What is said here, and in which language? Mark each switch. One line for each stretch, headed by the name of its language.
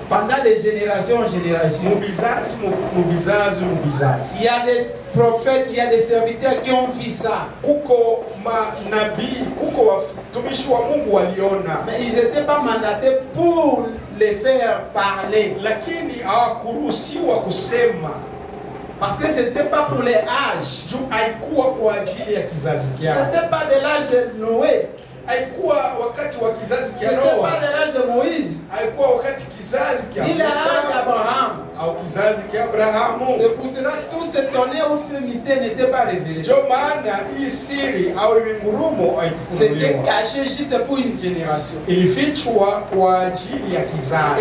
French: pendant les générations en génération. Il y a des prophètes, il y a des serviteurs qui ont vu ça.
Swahili: Kuko manabii, kuko watumishi wa Mungu waliona.
French: Mais ils n'étaient pas mandatés pour les faire parler.
Swahili: Lakini hawakuruhusiwa kusema.
French: Parce que ce n'était pas pour les âges.
Swahili: Haikuwa kwa ajili ya kizazi kyao.
French: Ce n'était pas de l'âge de Noé.
Swahili: Haikuwa wakati wa kizazi cha
French: Noa. Ce n'était pas de l'âge de Moïse.
Swahili: Haikuwa wakati kizazi cha
French: Musa. Ni l'âge d'Abraham.
Swahili: Au kizazi cha Abrahamu.
French: C'est pour cela que tous ces tonnerres ou ces mystères n'étaient pas révélés.
Swahili: Ndio maana hii siri au ngurumo haikufunuliwa.
French: C'était caché juste pour une génération.
Swahili: Ilifichwa kwa ajili ya kizazi.